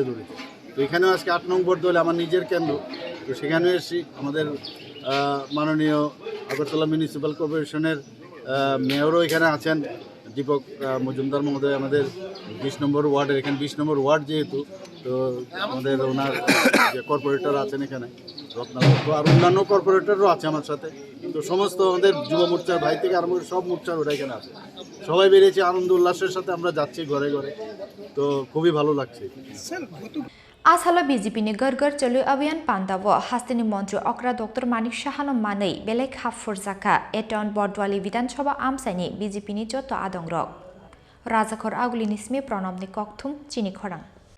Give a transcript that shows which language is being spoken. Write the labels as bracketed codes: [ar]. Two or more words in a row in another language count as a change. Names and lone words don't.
[bn] ধরেছি তো এখানেও আজকে 8 নং বর্দোয়ালি আমার নিজের কেন্দ্র তো সেখানেও এসেছি আমাদের মাননীয় আগরতলা মিউনিসিপ্যাল কর্পোরেশনের মেয়রও এখানে আছেন দীপক মজুমদার মহোদয় আমাদের 20 নম্বর ওয়ার্ডের এখানে 20 নম্বর ওয়ার্ড যেহেতু তো আমাদের ওনার যে কর্পোরেটর আছেন এখানে রত্নাদত্ত আর অন্যান্য কর্পোরেটরও আছে আমার সাথে তো সমস্ত আমাদের যুব মোর্চার ভাই থেকে আরম্ভ সব মোর্চার ওরা এখানে আছে সবাই বেরিয়েছে আনন্দ উল্লাসের সাথে আমরা যাচ্ছি ঘরে তো খুবই ভালো লাগছে [trp] Asalo BJP ni Ghar Chalo Abhiyan Pandao hasteni mantri okra Dr.Manik Saha no manei belek hafurjaka e town Bardowali Bidhan Sabha amsaini BJP ni joto adongrok Rajakhor aguli nisme pranam ni kokthum Chini Khorang